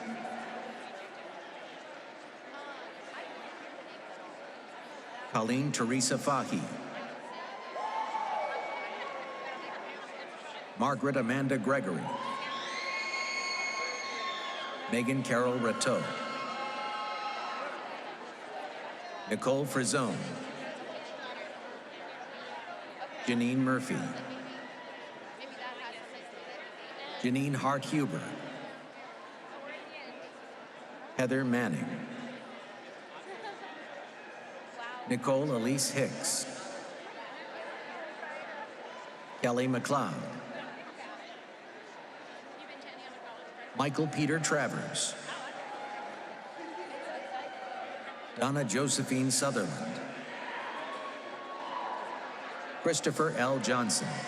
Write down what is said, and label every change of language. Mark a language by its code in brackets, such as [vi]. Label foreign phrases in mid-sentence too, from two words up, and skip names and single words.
[en] Colleen Teresa Fahy. Margaret Amanda Gregory. Megan Carol Rateau. Nicole Frizone. Janine Murphy. Janine Hart Huber. Heather Manning. Nicole Elise Hicks. Kelly McLeod. Michael Peter Travers. Donna Josephine Sutherland. Christopher L. Johnson.